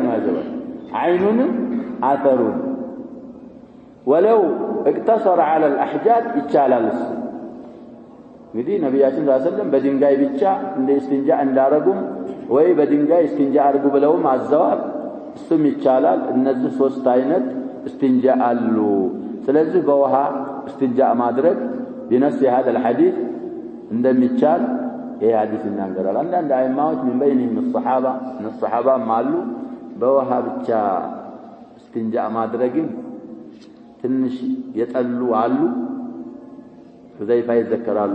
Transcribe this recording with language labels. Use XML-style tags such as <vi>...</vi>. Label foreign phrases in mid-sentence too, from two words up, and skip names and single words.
<am>ነው ያዘው አይኑንም አሰሩን</am> <ar>ولو اقتصر على الاحجار</ar> <am>ይቻላል እንግዲህ ነብያችን</am> <ar>صلى الله عليه وسلم</ar> <am>በድንጋይ ብቻ እንደ እስቲንጃ እንዳረጉም ወይ በድንጋይ እስቲንጃ አርጉ ብለውም አዘዋል እሱም ይቻላል እነዚህ ሶስት አይነት እስቲንጃ አሉ ስለዚህ በውሃ እስቲንጃ ማድረግ</am> <ar>بنفس هذا الحديث</ar> <am>እንደሚቻል ይሄ ሐዲስ ይናገራል አንዳንድ አይማዎች ምን</am> <ar>بينهم الصحابه</ar> <am>ማሉ በውሃ ብቻ እስቲንጃ ማድረግን ትንሽ የጠሉ አሉ ሁዘይፋ ይዘከራሉ</am>